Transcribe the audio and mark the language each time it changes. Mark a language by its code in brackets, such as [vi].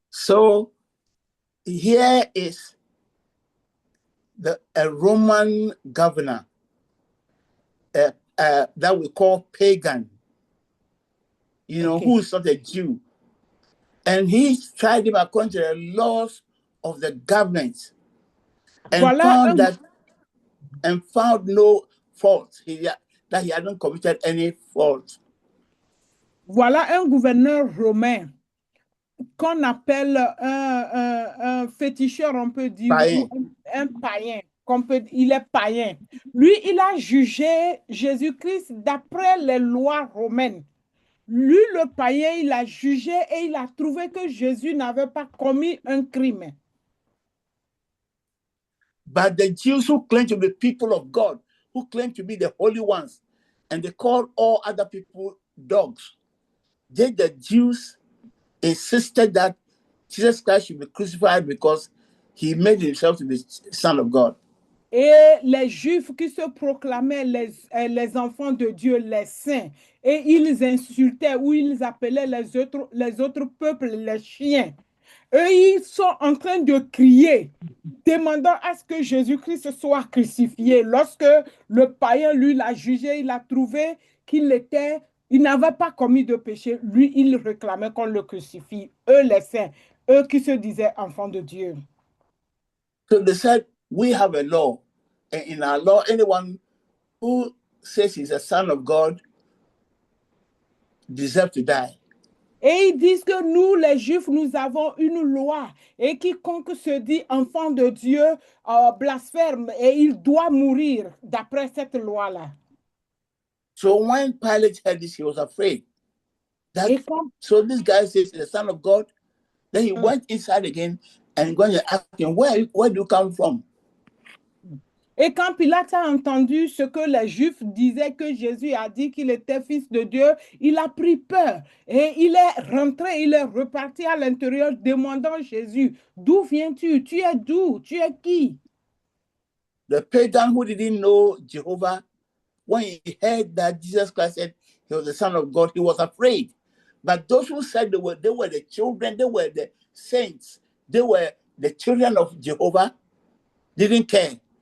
[en] So here is a Roman governor that we call pagan, who is not a Jew. And he tried him according to the laws of the government and found no fault, that he hadn't committed any fault. [fr] Voilà un gouverneur romain qu'on appelle un féticheur, on peut dire, Païen. ou un païen. Il est païen. Lui, il a jugé Jésus-Christ d'après les lois romaines. Lui, le païen, il a jugé et il a trouvé que Jésus n'avait pas commis un crime. [en] But the Jews who claim to be people of God, who claim to be the holy ones, and they call all other people dogs, the Jews insisted that Jesus Christ should be crucified because he made himself to be the Son of God. [fr] Et les Juifs qui se proclamaient les enfants de Dieu, les saints, et ils insultaient ou ils appelaient les autres peuples les chiens. Eux, ils sont en train de crier, demandant à ce que Jésus-Christ soit crucifié. Lorsque le païen, lui, l'a jugé, il a trouvé il n'avait pas commis de péché. Lui, il réclamait qu'on le crucifie. Eux, les saints, eux qui se disaient enfants de Dieu. [en] So they said, we have a law. And in our law, anyone who says he's a son of God deserves to die. [fr] Et ils disent que nous, les Juifs, nous avons une loi. Et quiconque se dit enfant de Dieu blasphème et il doit mourir d'après cette loi-là. [en] So when Pilate heard this, he was afraid. So this guy says, the son of God. Then he went inside again and going to ask him, where do you come from? [fr] Et quand Pilate a entendu ce que les Juifs disaient que Jésus a dit qu'il était fils de Dieu, il a pris peur et il est rentré, il est reparti à l'intérieur demandant Jésus, d'où viens-tu? Tu es d'où? Tu es qui? [en] The pagan who didn't know Jehovah, when he heard that Jesus Christ said he was the Son of God, he was afraid. But those who said they were the children, they were the saints, they were the children of Jehovah, didn't care.